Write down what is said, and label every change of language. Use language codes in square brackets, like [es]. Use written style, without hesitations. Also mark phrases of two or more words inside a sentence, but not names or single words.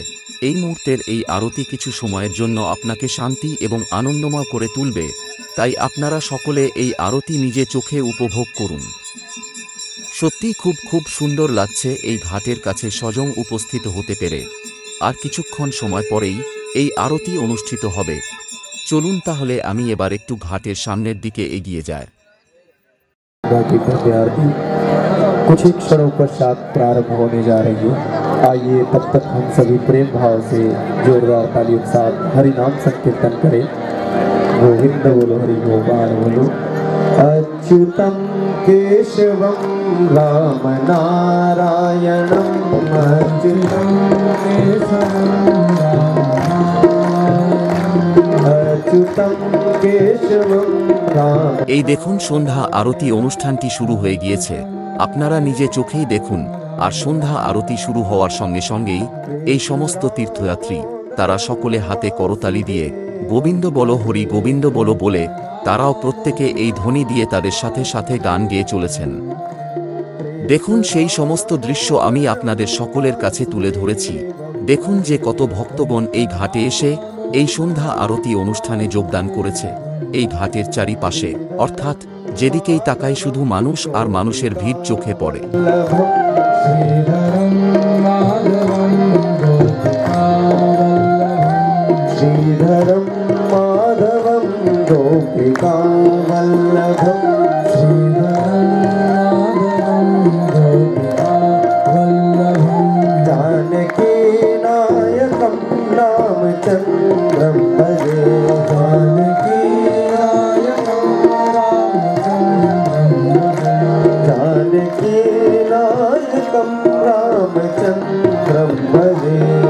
[bn] এই মুহূর্তের এই আরতি কিছু সময়ের জন্য আপনাকে শান্তি এবং আনন্দময় করে তুলবে, তাই আপনারা সকলে এই আরতি নিজে চোখে উপভোগ করুন। সত্যি খুব সুন্দর লাগছে এই ঘাটের কাছে স্বয়ং উপস্থিত হতে পেরে। আর কিছুক্ষণ সময় পরেই এই আরতি অনুষ্ঠিত হবে। চলুন তাহলে আমি এবার একটু ঘাটের সামনের দিকে এগিয়ে যাই। [hi] कुछ ही क्षणों पश्चात प्रारंभ होने जा रही है। आइए तब तक हम सभी प्रेम भाव से जोरदार तालियों के साथ हरि नाम संकीर्तन करें। गोविंद बोलो, हरि गोपाल बोलो। [sa] अच्युतम केशवं रामनारायणं अच्युतं केशवं राम। [bn] এই দেখুন সন্ধ্যা আরতি অনুষ্ঠানটি শুরু হয়ে গিয়েছে। আপনারা নিজে চোখেই দেখুন। আর সন্ধ্যা আরতি শুরু হওয়ার সঙ্গে সঙ্গেই এই সমস্ত তীর্থযাত্রী তারা সকলে হাতে করতালি দিয়ে গোবিন্দ বলো হরি গোবিন্দ বলো বলে তারাও প্রত্যেকে এই ধ্বনি দিয়ে তাদের সাথে সাথে গান গেয়ে চলেছেন। দেখুন সেই সমস্ত দৃশ্য আমি আপনাদের সকলের কাছে তুলে ধরেছি। দেখুন যে কত ভক্তগণ এই ঘাটে এসে এই সন্ধ্যা আরতি অনুষ্ঠানে যোগদান করেছে। এই ঘাটের চারিপাশে অর্থাৎ যেদিকেই তাকাই শুধু মানুষ আর মানুষের ভিড় চোখে পড়ে। [sa] श्रीधरं माधवं गोपिकावल्लभं जानकीनायकं रामचन्द्रं भजे जानकीनायकं रामचन्द्रं भजे